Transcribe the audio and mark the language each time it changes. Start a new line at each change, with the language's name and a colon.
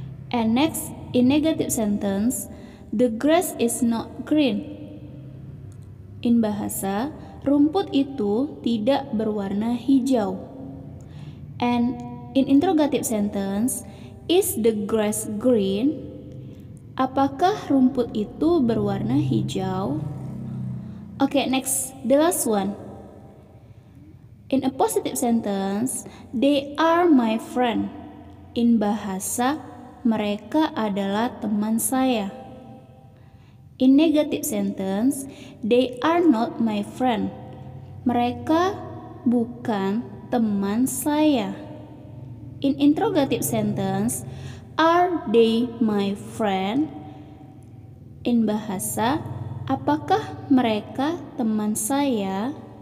English: And next, in negative sentence, the grass is not green. In bahasa,
Indonesian: rumput itu tidak berwarna hijau.
English: And in interrogative sentence, is the grass green?
Indonesian: Apakah rumput itu berwarna hijau?
English: Okay, next, the last one. In a positive sentence, they are my friend. In bahasa,
Indonesian: mereka adalah teman saya.
English: In negative sentence, they are not my friend.
Indonesian: Mereka bukan teman saya.
English: In interrogative sentence, are they my friend? In bahasa,
Indonesian: apakah mereka teman saya?